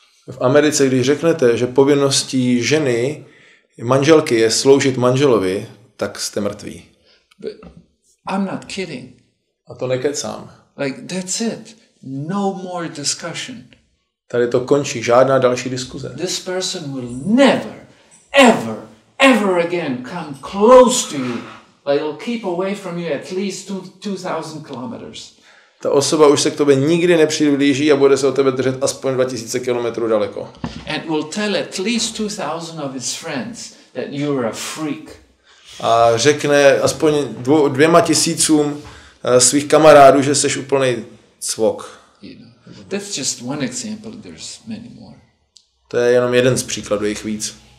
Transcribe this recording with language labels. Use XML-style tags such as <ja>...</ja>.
<cs>V Americe, když řeknete, že povinností ženy, manželky je sloužit manželovi, tak jste mrtví.</cs> <en>But I'm not kidding.</en> <cs>A to nekecám.</cs> <en>Like that's it. No more discussion.</en> <cs>Tady to končí, žádná další diskuze.</cs> <en>This person will never, ever again come close to you. Like he'll keep away from you at least 2,000 kilometers.</en> <cs>Ta osoba už se k tobě nikdy nepřiblíží a bude se od tebe držet aspoň 2000 kilometrů daleko.</cs> <en>And will tell at least 2,000 of his friends that you're a freak.</en> <cs>a řekne aspoň 2,000 svých kamarádů, že jsi úplnej cvok.</cs> <en>That's just one example, there's many more.</en> <cs>To je jenom jeden z příkladů, jich víc.</cs>